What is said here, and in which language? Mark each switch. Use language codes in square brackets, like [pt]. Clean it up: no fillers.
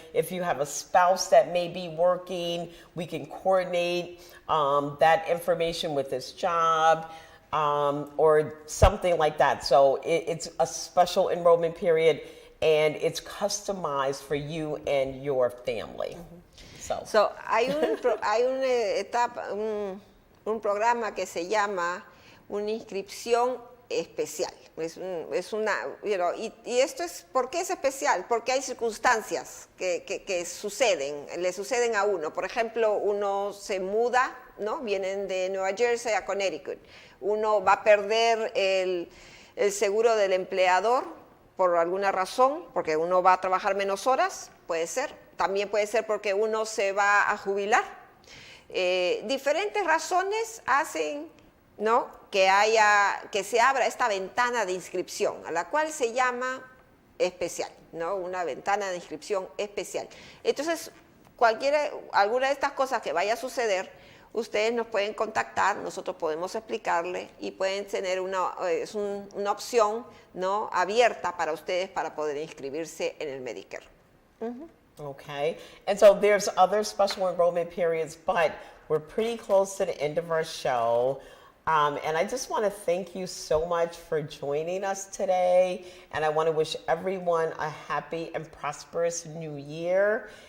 [en] If you have a spouse that may be working, we can coordinate that information with this job. Or something like that. So it's a special enrollment period, and it's customized for you and your family. So, [es] hay una etapa, un programa que se llama una inscripción especial. Es una, y esto es, ¿por qué es especial? Porque hay circunstancias que suceden, le suceden a uno. Por ejemplo, uno se muda, ¿no? Vienen de Nueva Jersey a Connecticut. Uno va a perder el seguro del empleador por alguna razón, porque uno va a trabajar menos horas, puede ser. También puede ser porque uno se va a jubilar. Diferentes razones hacen, ¿no?, que se abra esta ventana de inscripción, a la cual se llama especial, ¿no? Una ventana de inscripción especial. Entonces, alguna de estas cosas que vaya a suceder, ustedes nos pueden contactar, nosotros podemos explicarle y pueden tener una opción, ¿no?, abierta para ustedes para poder inscribirse en el Medicare. [en] Okay, and so there's other special enrollment periods, but we're pretty close to the end of our show. And I just want to thank you so much for joining us today. And I want to wish everyone a happy and prosperous new year.